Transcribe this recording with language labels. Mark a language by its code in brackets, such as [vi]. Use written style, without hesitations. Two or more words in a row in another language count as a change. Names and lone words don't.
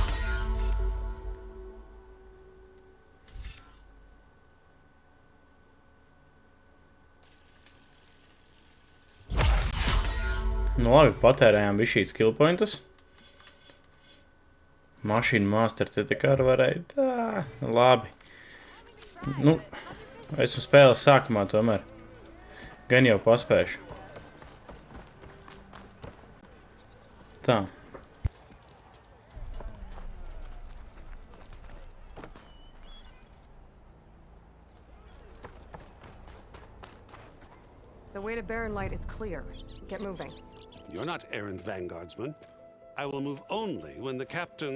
[lv] Nu labi, patērējām bišķīt [en] skill pointus. [lv] Mašīnu master te kā varēja. Tā, labi. Nu, esmu spēles sākumā tomēr. Gan jau paspēšu. Tā. [en] The way to Barren Light is clear. Get moving. You're not errand vanguardsman. I will move only when the captain